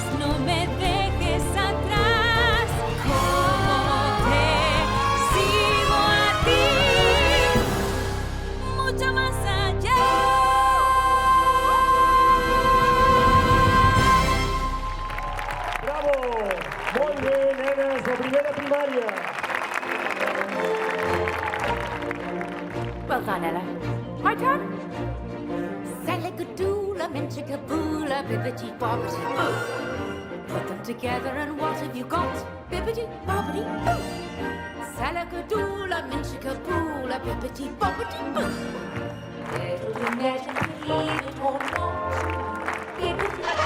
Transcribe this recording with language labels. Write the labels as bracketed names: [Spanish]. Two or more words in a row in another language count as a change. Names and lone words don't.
[Spanish] No me dejes atrás. ¿Cómo te sigo a ti? Mucho más allá. Bravo! [Catalan] Molt bé, nenes de primera primària. [English] Well done, Ella. My turn. Salagadoola, minchikaboola, bibbidi bobbidi boo. Put them together and what have you got? Bibbidi bobbidi boo. Salagadoola, minchikaboola, bibbidi bobbidi boo. It'll do magic, believe it or not. Bibbidi.